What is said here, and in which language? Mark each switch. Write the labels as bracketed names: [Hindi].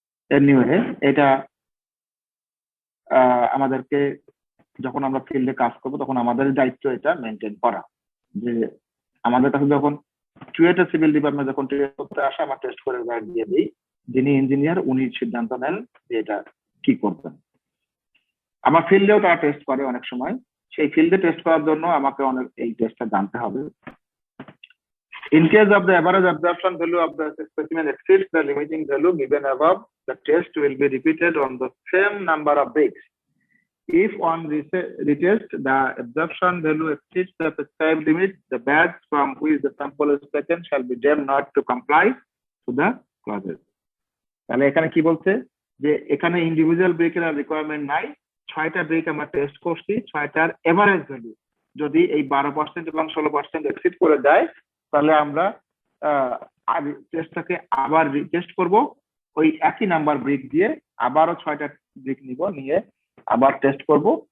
[Bangla] Anyway, এটা আমাদেরকে যখন আমরা ফিল্ডে কাজ করবো তখন আমাদের দায়িত্ব এটা মেনটেন করা, যে আমাদের কাছে যখন চুয়েটে সিভিল ডিপার্টমেন্ট যখন টেস্ট করতে আসে, আমরা টেস্ট করে গাইড দিয়ে দিই, যিনি ইঞ্জিনিয়ার উনি সিদ্ধান্ত নেন যে এটা কি করবেন। আমার ফিল্ডেও তারা টেস্ট করে অনেক সময়, সেই ফিল্ডে টেস্ট করার জন্য আমাকে অনেক এই টেস্টটা জানতে হবে। [English] In case of the average absorption value of the specimen exceeds the limiting value given above, the test will be repeated on the same number of bricks. If on retest the absorption value exceeds the prescribed limit, the batch from which the sample is taken shall be deemed not to comply to the clauses. [Bangla] তাহলে এখানে কি বলছে যে এখানে individual ব্রেকের আর requirement নাই, 6টা break আমরা টেস্ট করছি, 6টার এভারেজ ভ্যালু যদি এই 12% এবং 16% এক্সিড করে যায়, তাহলে আমরা টেস্টটাকে আবার রিটেস্ট করব ওই একই নাম্বার ব্রিক দিয়ে, আবারও 6টা ব্রিক নিব, নিয়ে আবার টেস্ট করব।